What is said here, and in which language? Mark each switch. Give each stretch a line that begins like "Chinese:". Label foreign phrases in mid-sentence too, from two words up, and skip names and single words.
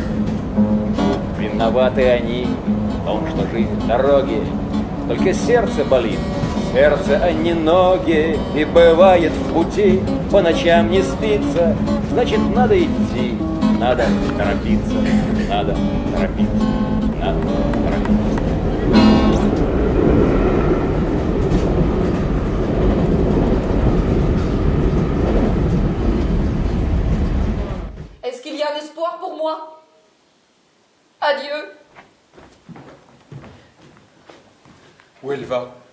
Russian: Виноваты они в том, что жизнь дороги, только сердце болит, сердце, а не ноги. И бывает в пути, по ночам не спится, значит надо идти, надо торопиться, надо торопиться, надо торопиться.
French: Est-ce qu'il y a un espoir pour moi? Adieu. Où elle va?